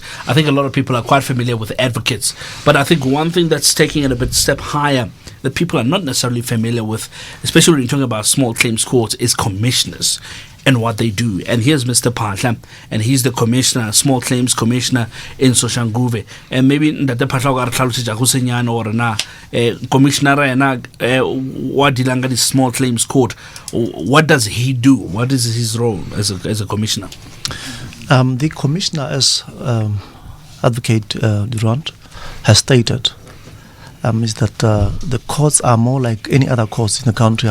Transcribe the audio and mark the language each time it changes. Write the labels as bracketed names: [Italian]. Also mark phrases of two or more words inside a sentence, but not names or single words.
[English] I think a lot of people are quite familiar with advocates, but I think one thing that's taking it a bit step higher that people are not necessarily familiar with, especially when you're talking about small claims courts, is commissioners and what they do. And here's Mr. Phahla, and he's the commissioner, small claims commissioner in Soshanguve. [Tswana] And maybe Ndate Phahla o ka re tlhalosetsa go senyane gore na commissioner ena wa dilanga [English] this small claims court, what does he do? What is his role as a commissioner? The commissioner, as Advocate Durand has stated, is that the courts are more like any other courts in the country.